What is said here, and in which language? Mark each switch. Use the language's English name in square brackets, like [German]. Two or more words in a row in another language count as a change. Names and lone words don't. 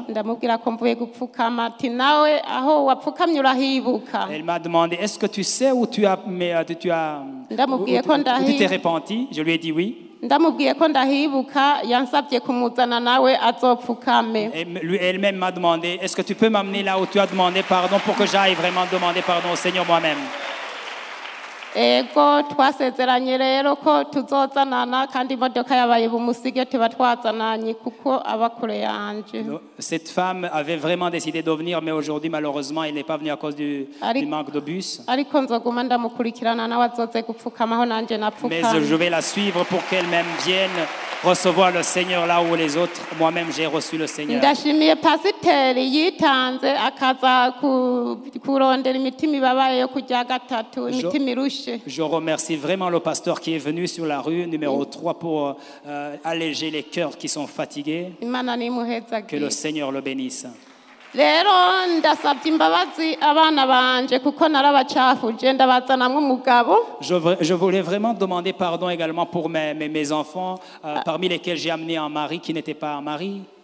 [French] Elle m'a demandé est-ce que tu sais où tu t'es repenti? Je lui ai dit oui. Elle-même m'a demandé est-ce que tu peux m'amener là où tu as demandé pardon pour que j'aille vraiment demander pardon au Seigneur moi-même. [Rundi] Ego twasezeranye rero ko tuzozanana kandi imodoka yabaye bumusige tuba twazananye kuko abakure yanje. [French] Cette femme avait vraiment décidé de venir mais aujourd'hui malheureusement elle n'est pas venue à cause du manque de bus. [Rundi] Ariko nzoguma ndamukurikirana nawe azoze gupfukamaho nanje napfukama. [French] Mais je vais la suivre pour qu'elle-même vienne recevoir le Seigneur là où les autres. Moi-même j'ai reçu le Seigneur. [Rundi] Ndashimiye pasiteri yitanze akaza kurondera imitima ibabaye yo kujya gatatu imitima irushe. [French] Je remercie vraiment le pasteur qui est venu sur la rue numéro 3 pour alléger les cœurs qui sont fatigués. Que le Seigneur le bénisse. Je voulais vraiment demander pardon également pour mes enfants, parmi lesquels j'ai amené un mari qui n'était pas un mari.